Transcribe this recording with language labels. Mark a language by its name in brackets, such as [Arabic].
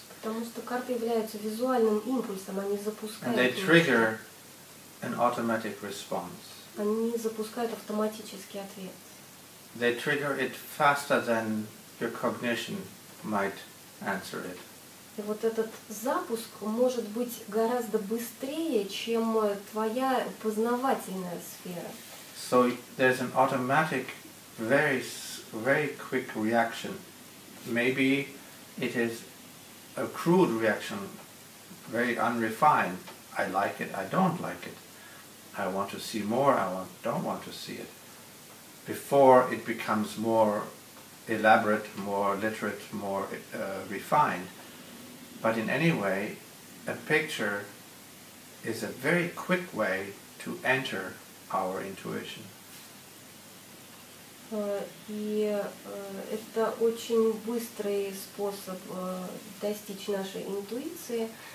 [Russian] Потому что карты являются визуальным импульсом, они запускают. [English] And they trigger an automatic response. [Russian] Они запускают автоматический ответ. [English] They trigger it faster than your cognition might answer it. [Russian] И вот этот запуск может быть гораздо быстрее, чем твоя познавательная сфера. [English] So there's an automatic, very quick reaction. Maybe it is a crude reaction, very unrefined. I like it, I don't like it. I want to see more, don't want to see it. Before it becomes more elaborate, more literate, more refined. But in any way, a picture is a very quick way to enter our intuition. [Russian] И это очень быстрый способ достичь нашей интуиции.